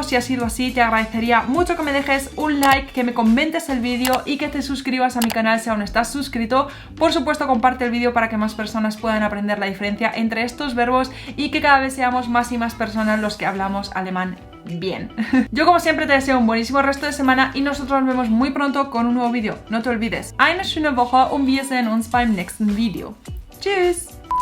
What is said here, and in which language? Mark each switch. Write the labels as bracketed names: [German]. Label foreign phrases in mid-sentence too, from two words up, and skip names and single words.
[Spanish] Si ha sido así, te agradecería mucho que me dejes un like, que me comentes el vídeo y que te suscribas a mi canal si aún estás suscrito. Por supuesto, comparte el vídeo para que más personas puedan aprender la diferencia entre estos verbos y que cada vez seamos más y más personas los que hablamos alemán bien. Yo como siempre te deseo un buenísimo resto de semana y nosotros nos vemos muy pronto con un nuevo vídeo. No te olvides. [German] Eine schöne Woche und wir sehen uns beim nächsten Video. Tschüss!